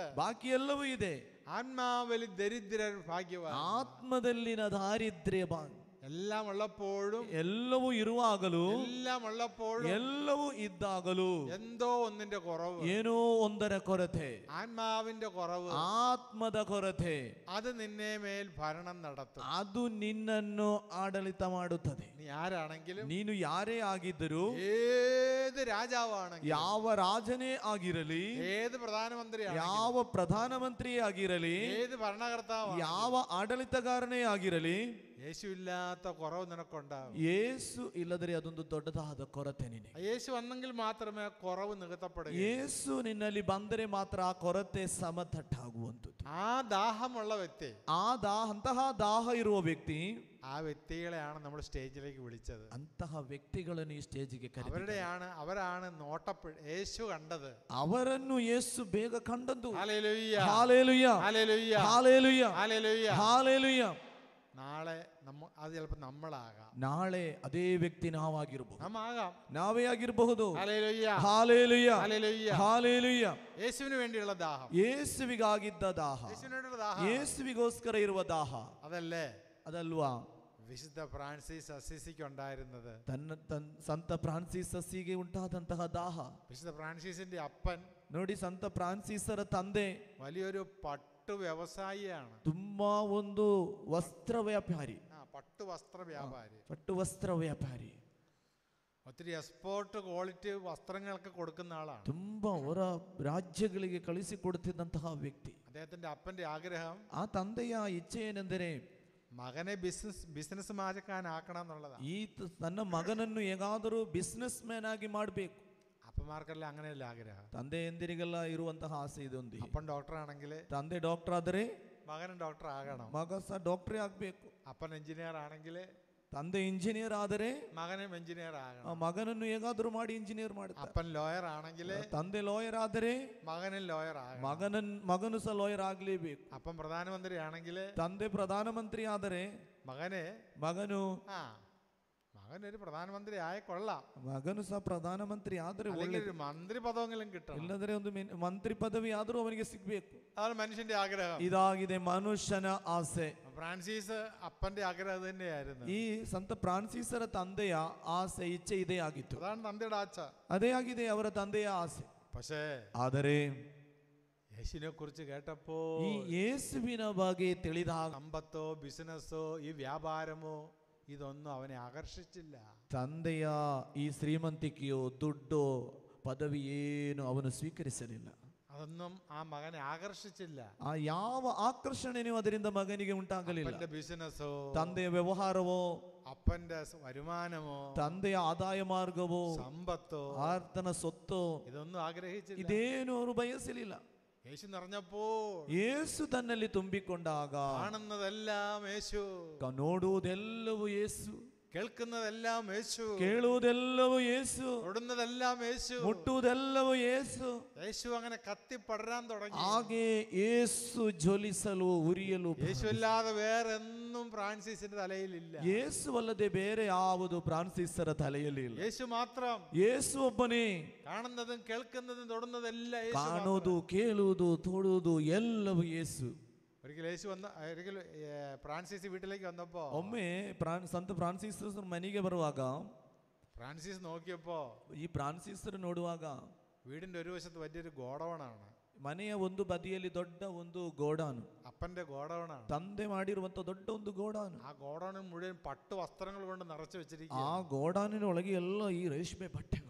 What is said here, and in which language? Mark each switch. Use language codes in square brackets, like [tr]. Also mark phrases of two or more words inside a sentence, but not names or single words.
[kn] ಬಾಕಿ ಎಲ್ಲವೂ ಇದೆ. [ml] ആത്മാവിൽ ദരിദ്രർ ഭാഗ്യവാൻ. [kn] ಆತ್ಮದಲ್ಲಿನ ದಾರಿದ್ರ್ಯ [ml] എല്ലാം ഉള്ളപ്പോഴും, [kn] ಎಲ್ಲವೂ ಇರುವಾಗಲೂ, [ml] എല്ലാം ഉള്ളപ്പോഴും [kn] ಎಲ್ಲವೂ ಇದ್ದಾಗಲೂ [ml] എന്തോ ഒന്നിന്റെ കുറവ്, [kn] ಏನೋ ಒಂದರ ಕೊರತೆ, [ml] ആത്മാവിന്റെ കുറവ്, [kn] ಆತ್ಮದ ಕೊರತೆ, [ml] അത് നിന്നെ മേൽ ഭരണം നടത്തും. [kn] ಅದು ನಿನ್ನನ್ನು ಆಡಳಿತ ಮಾಡುತ್ತದೆ. [ml] നീ ആരാണെങ്കിലും, [kn] ನೀನು ಯಾರೇ ಆಗಿದ್ದರೂ, [ml] ഏത് രാജാവാണെങ്കിലും, [kn] ಯಾವ ರಾಜನೇ ಆಗಿರಲಿ, [ml] ഏത് പ്രധാനമന്ത്രിയാണെങ്കിലും, [kn] ಯಾವ ಪ್ರಧಾನಮಂತ್ರಿಯೇ ಆಗಿರಲಿ, [ml] ഏത് ഭരണകർത്താവാണ്, [kn] ಯಾವ ಆಡಳಿತಗಾರನೇ ಆಗಿರಲಿ, [ml] യേശു ഇല്ലാത്ത കുറവ് നിനക്കുണ്ടാവും. [kn] ಯೇಸು ಇಲ್ಲದರೆ ಅದೊಂದು ದೊಡ್ಡದಾದ ಕೊರತೆ ನಿನಗೆ. [ml] യേശു വന്നെങ്കിൽ മാത്രമേ കുറവ് നികത്തപ്പെടുക. [kn] ಯೇಸು ನಿನ್ನಲ್ಲಿ ಬಂದರೆ ಮಾತ್ರ ಆ ಕೊರತೆ ಸಮತಟ್ಟಾಗುವಂಥದ್ದು. [ml] ആ ദാഹമുള്ള വ്യക്തി, [kn] ಅಂತಹ ದಾಹ ಇರುವ ವ್ಯಕ್ತಿ, [ml] ആ വ്യക്തികളെയാണ് നമ്മൾ സ്റ്റേജിലേക്ക് വിളിച്ചത്. [kn] ಅಂತಹ ವ್ಯಕ್ತಿಗಳನ್ನು ಈ ಸ್ಟೇಜಿಗೆ [ml] അവരാണ് യേശു കണ്ടത്. [kn] ಅವರನ್ನು ಯೇಸು ಬೇಗ ಕಂಡದ್ದು. [ml] ഹല്ലേലൂയ, [kn] ಹಾಲೆಲೂಯ, [ml] ഹല്ലേലൂയ, [kn] ಹಾಲೆಲೂಯ, [ml] ഹല്ലേലൂയ. [kn] ಹಾಲೆಲೂಯ. [ml] നാളെ അത് ചിലപ്പോൾ നമ്മളാകാം. [kn] ನಾಳೆ ಅದೇ ವ್ಯಕ್ತಿ ನಾವಾಗಿರಬಹುದು, [ml] നമ്മാകാം. [kn] ನಾವೇ ಆಗಿರಬಹುದು. [ml] ഹല്ലേലൂയ, [kn] ಹಾಲೆಲೂಯ, [ml] ഹല്ലേലൂയ. [kn] ಹಾಲೆಲೂಯ. [ml] യേശുവിന് വേണ്ടിയുള്ള ദാഹം, [kn] ಯೇಸುವಿಗಾಗಿದ್ದ ದಾಹ, [ml] യേശുവിന് വേണ്ടിയുള്ള ദാഹം, [kn] ಯೇಸುವಿಗೋಸ್ಕರ ಇರುವ ದಾಹ [ml] അതല്ലേ [kn] ಅದಲ್ವಾ [ml] വിശുദ്ധ ഫ്രാൻസിസ് അസിസിക്ക് ഉണ്ടായിരുന്നത്. [kn] ಸಂತ ಫ್ರಾನ್ಸಿಸ್ ಅಸ್ಸಿಗೆ ಉಂಟಾದಂತಹ ದಾಹ. [ml] വിശുദ്ധ ഫ്രാൻസിസിന്റെ അപ്പൻ [kn] ನೋಡಿ, ಸಂತ ಫ್ರಾನ್ಸಿಸರ ತಂದೆ [ml] വലിയൊരു പട്ടു വ്യവസായിയാണ്. [kn] ತುಂಬಾ ಒಂದು ವಸ್ತ್ರ ವ್ಯಾಪಾರಿ, [ml] പട്ടു വസ്ത്ര വ്യാപാരി, [kn] ಪಟ್ಟು ವಸ್ತ್ರ ವ್ಯಾಪಾರಿ. [ml] ഒത്തിരി [en] export quality [ml] വസ്ത്രങ്ങൾക്ക് കൊടുക്കുന്ന ആളാണ്. [kn] ತುಂಬಾ ಹೊರ ರಾಜ್ಯಗಳಿಗೆ ಕಳಿಸಿಕೊಡುತ್ತಿದ್ದಂತಹ ವ್ಯಕ್ತಿ. [ml] അദ്ദേഹത്തിന്റെ അപ്പന്റെ ആഗ്രഹം, [kn] ಆ ತಂದೆಯ ಇಚ್ಛೆ ಏನೆಂದರೆ [ml] മകനെ ബിസിനസ് മാജക്കാനാക്കണം എന്നുള്ളതാണ്. [kn] ತನ್ನ ಮಗನನ್ನು ಹೇಗಾದರೂ [en] business man [kn] ಆಗಿ ಮಾಡಬೇಕು. [ml] അപ്പന്മാർക്കെല്ലാം അങ്ങനെയല്ല ആഗ്രഹം. [kn] ತಂದೆಯಂದಿರಿಗೆಲ್ಲ ಇರುವಂತಹ ಆಸೆ ಇದೊಂದು. [ml] അപ്പൻ ഡോക്ടർ ആണെങ്കിൽ [kn] ತಂದೆ ಡಾಕ್ಟರ್ ಆದರೆ [ml] മകനും ഡോക്ടർ ആകണം. [kn] ಮಗ ಸಹ ಡಾಕ್ಟರೇ ಆಗಬೇಕು. [ml] അപ്പൻ എഞ്ചിനീയർ ആണെങ്കിൽ [kn] ತಂದೆ ಇಂಜಿನಿಯರ್ ಆದರೆ [ml] മകനും എഞ്ചിനീയർ ആകണം. [kn] ಮಗನನ್ನು ಹೇಗಾದರೂ ಮಾಡಿ ಇಂಜಿನಿಯರ್ ಮಾಡ್ತಾರೆ. [ml] അപ്പൻ ലോയർ ആണെങ്കിൽ [kn] ತಂದೆ ಲಾಯರ್ ಆದರೆ [ml] മകനും ലോയർ ആകണം. [kn] ಮಗನು ಸಹ ಲಾಯರ್ ಆಗಲೇಬೇಕು. [ml] അപ്പൻ പ്രധാനമന്ത്രി ആണെങ്കിൽ [kn] ತಂದೆ ಪ್ರಧಾನಮಂತ್ರಿ ಆದರೆ ಮಗನು [ml] മകനൊരു പ്രധാനമന്ത്രി ആയ കൊള്ളാം. [kn] ಮಗನು ಸಹ ಪ್ರಧಾನಮಂತ್ರಿ ಆದರೆ [ml] ഒരു മന്ത്രി പദമെങ്കിലും കിട്ടണം. [kn] ಇಲ್ಲದ್ರೆ ಒಂದು ಮಂತ್ರಿ ಪದವಿ ಆದರೂ ಅವನಿಗೆ ಸಿಗಬೇಕು. [ml] അതാണ് മനുഷ്യന്റെ ആഗ്രഹം. [kn] ಇದಾಗಿದೆ ಮನುಷ್ಯನ ಆಸೆ. [ml] ഫ്രാൻസിസ് അപ്പന്റെ ആഗ്രഹം തന്നെയായിരുന്നു. [kn] ಈ ಸಂತ ಫ್ರಾನ್ಸಿಸರ ತಂದೆಯ ಆಸೆ, ಇಚ್ಛೆ ಇದೇ ಆಗಿತ್ತು. [ml] അതാണ് തന്തയുടെ ആച്ച. [kn] ಅದೇ ಆಗಿದೆ ಅವರ ತಂದೆಯ ಆಸೆ. [ml] പക്ഷേ [kn] ಆದರೆ [ml] യേശുവിനെ കുറിച്ച് കേട്ടപ്പോ, [kn] ಈ ಯೇಸುವಿನ ಬಗ್ಗೆ ತಿಳಿದಾಗ [ml] സമ്പത്തോ ബിസിനസ്സോ ഈ വ്യാപാരമോ ഇതൊന്നും അവനെ ആകർഷിച്ചില്ല. [kn] ತಂದೆಯ ಈ ಶ್ರೀಮಂತಿಕೆಯೋ ದುಡ್ಡೋ ಪದವಿ ಏನು ಅವನು ಸ್ವೀಕರಿಸಲಿಲ್ಲ. [ml] അതൊന്നും ആ മകനെ ആകർഷിച്ചില്ല. [kn] ಆ ಯಾವ ಆಕರ್ಷಣೆಯೂ ಅದರಿಂದ ಮಗನಿಗೆ ಉಂಟಾಗಲಿಲ್ಲ. [ml] ബിസിനസ്സോ, [kn] ತಂದೆಯ ವ್ಯವಹಾರವೋ, [ml] അപ്പന്റെ വരുമാനമോ, [kn] ತಂದೆಯ ಆದಾಯ ಮಾರ್ಗವೋ, [ml] സമ്പത്തോ, [kn] ಆತನ ಸೊತ್ತೋ [ml] ഇതൊന്നും ആഗ്രഹിച്ചില്ല. [kn] ಇದೇನು ಅವರು ಬಯಸಲಿಲ್ಲ. [ml] യേശു നിറഞ്ഞപ്പോൾ, [kn] ಯೇಸು ತನ್ನಲ್ಲಿ ತುಂಬಿಕೊಂಡಾಗ [ml] കാണുന്നതെല്ലാം യേശു, [kn] ನೋಡುವುದೆಲ್ಲವೂ ಯೇಸು, [ml] കേൾക്കുന്നതെല്ലാം യേശു, [kn] ಕೇಳುವುದೆಲ್ಲವೂ ಯೇಸು, [ml] തൊടുന്നതെല്ലാം യേശു, [kn] ಮುಟ್ಟುವುದೆಲ್ಲವೂ ಯೇಸು. [ml] യേശു അങ്ങനെ കത്തിപ്പടരാൻ തുടങ്ങി. [kn] ಹಾಗೆ ಯೇಸು ಜ್ವಲಿಸಲು, ಉರಿಯಲು. [ml] യേശു അല്ലാതെ വേറെ ഒന്നും ഫ്രാൻസിസിന്റെ തലയിലില്ല. [kn] ಯೇಸು ಅಲ್ಲದೆ ಬೇರೆ ಯಾವುದು ಫ್ರಾನ್ಸಿಸರ ತಲೆಯಲ್ಲಿ ಇಲ್ಲ. [ml] യേശു മാത്രം. [kn] ಯೇಸು ಒಬ್ಬನೇ. [ml] കാണുന്നതും കേൾക്കുന്നതും തൊടുന്നതെല്ലാം യേശു. [kn] ಕಾಣುವುದು, ಕೇಳುವುದು, ತೊಡುವುದು ಎಲ್ಲವೂ ಯೇಸು. [ml] ഒരിക്കൽ ഫ്രാൻസിസ് വീട്ടിലേക്ക് വന്നപ്പോ, [kn] ಒಮ್ಮೆ ಸಂತ ಫ್ರಾನ್ಸಿಸ್ ಮನೆಗೆ ಬರುವಾಗ [ml] ഫ്രാൻസിസ് നോക്കിയപ്പോ, [kn] ಈ ಫ್ರಾನ್ಸಿಸರು ನೋಡುವಾಗ [ml] വീടിന്റെ ഒരു വശത്ത് വലിയൊരു ഗോഡൌണാണ്. [kn] ಮನೆಯ ಒಂದು ಬದಿಯಲ್ಲಿ ದೊಡ್ಡ ಒಂದು ಗೋಡಾನು, [ml] അപ്പന്റെ ഗോഡൌണാണ്. [kn] ತಂದೆ ಮಾಡಿರುವಂತ ದೊಡ್ಡ ಒಂದು ಗೋಡಾನು. [ml] ആ ഗോഡൌണിൽ മുഴുവൻ പട്ടു വസ്ത്രങ്ങൾ കൊണ്ട് നിറച്ചു വെച്ചിരിക്കുക. [kn] ಆ ಗೋಡಾನಿನೊಳಗೆ ಎಲ್ಲ ಈ ರೇಷ್ಮೆ ಬಟ್ಟೆಗಳು.